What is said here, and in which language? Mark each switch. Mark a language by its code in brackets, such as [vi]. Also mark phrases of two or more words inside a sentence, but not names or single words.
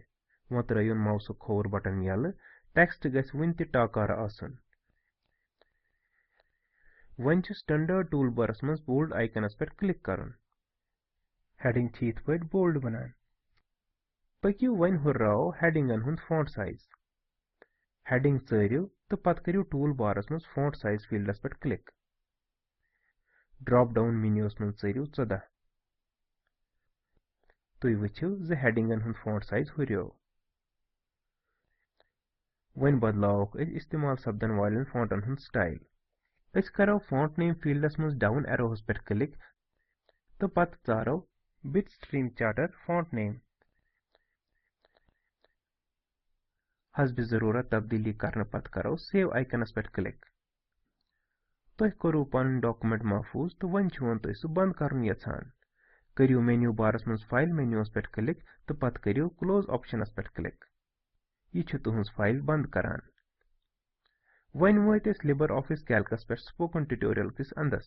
[ks] وۄنۍ ترٲیِن ماوسُک کھووُر بٹن یلہٕ. ٹیکسٹ گژھِ وُنہِ تہِ ٹاکارٕ آسُن. وۄنۍ چھُ [en] standard toolbar [ks] منٛز [en] bold icon [ks] پٮ۪ٹھ کلک کرُن. ہیڈنگ چھِ یِتھ پٲٹھۍ بولڈ بنان. پٔکِو وۄنۍ ہُرراوو ہیڈنگن ہُنٛد [en] font size. [ks] ہیڈنگ ژٲرِو تہٕ پتہٕ کٔرِو [en] toolbar [ks] منٛز [en] font size field [ks] پٮ۪ٹھ کلک. [en] drop down menu [ks] منٛز ژٲرِو 14. تُہۍ وٕچھِو زِ ہیڈنگن ہُنٛد [en] font size [ks] ہُریو. وۄنۍ بدلاووکھ أسۍ استعمال سپدن والٮ۪ن فونٹن ہُنٛد سٹایل. أسۍ کرو [en] font name field [ks] منٛز [en] down arrow [ks] پٮ۪ٹھ کلک تہٕ پتہٕ ژارو [en] Bitstream Charter font name. [ks] حسبِ ضروٗرت تبدیٖلی کرنہٕ پتہٕ کرو [en] save icon [ks] پٮ۪ٹھ کلک. تۄہہِ کوٚروٕ پنُن ڈاکومنٹ محفوظ تہٕ وۄنۍ چھِوٕ تُہۍ سُہ بند کرُن یژھان. کٔرِو [en] menu bar [ks] منٛز [en] file menu [ks] پٮ۪ٹھ کلک تہٕ پتہٕ کٔرِو [en] close option [ks] پٮ۪ٹھ کلک. یہِ چھُ تُہنٛز فایل بند کران. وۄنۍ وٲتۍ أسۍ لِبر آفِس کیلکس پٮ۪ٹھ سپوکن ٹیوٹوریل کِس انٛدس.